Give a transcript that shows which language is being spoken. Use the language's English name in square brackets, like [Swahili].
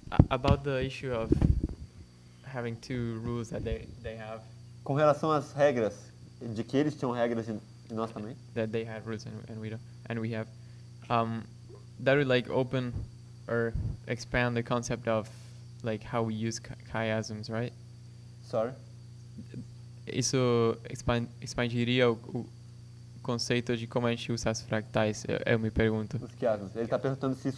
[English] About the issue of having two rules that they have, [Portuguese] Com relação às regras, de que eles tinham regras e nós também, [English] that they had rules and we don't, and we have, that would like open or expand the concept of like how we use chiasms, right? sorry. [Portuguese] Isso expandiria o conceito de como a gente usa as fractais, eu me pergunto. Os quiasmos. Ele está perguntando se isso